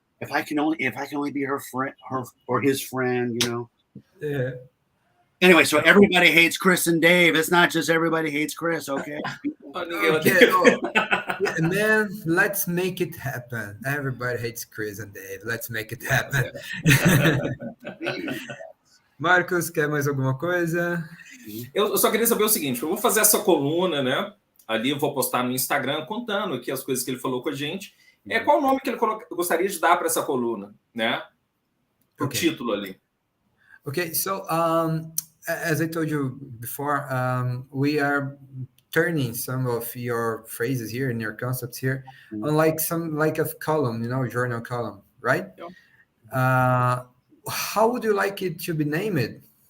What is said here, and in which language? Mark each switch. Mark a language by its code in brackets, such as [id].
[en] If I can only be her friend, or his friend, Yeah. Anyway, so everybody hates Chris and Dave. It's not just everybody hates Chris, okay? Yeah, man, let's make it happen. Everybody hates Chris and Dave. Let's make it happen. [pt] Marcos, quer mais alguma coisa? Eu só queria saber o seguinte, eu vou fazer essa coluna, né? Ali eu vou postar no Instagram contando aqui as coisas que ele falou com a gente. Qual o nome que ele gostaria de dar para essa coluna, né? Para o título ali. [en] Okay, so as I told you before, we are turning some of your phrases here and your concepts here on like a column, journal column, right? Yeah. How would you like it to be named?